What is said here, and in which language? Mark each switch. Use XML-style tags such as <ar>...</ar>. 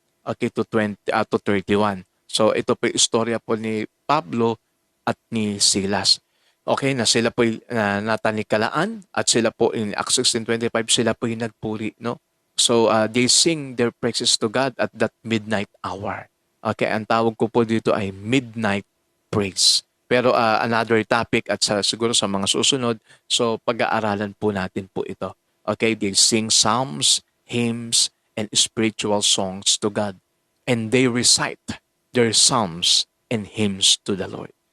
<tl>Okay, to 31. So, ito po yung istorya po ni Pablo at ni Silas. Okay, na sila po natanikalaan at sila po in Acts 16:25 sila po yung nagpuri, no?</tl> <en>So, they sing their praises to God at that midnight hour.</en> <tl>Okay, ang tawag ko po dito ay midnight praise. Pero</tl> <en>another topic</en> <tl>at siguro sa mga susunod, so pag-aaralan po natin po ito.</tl> <en>Okay, they sing psalms, hymns, and spiritual songs to God. And they recite their psalms and hymns to the Lord.</en>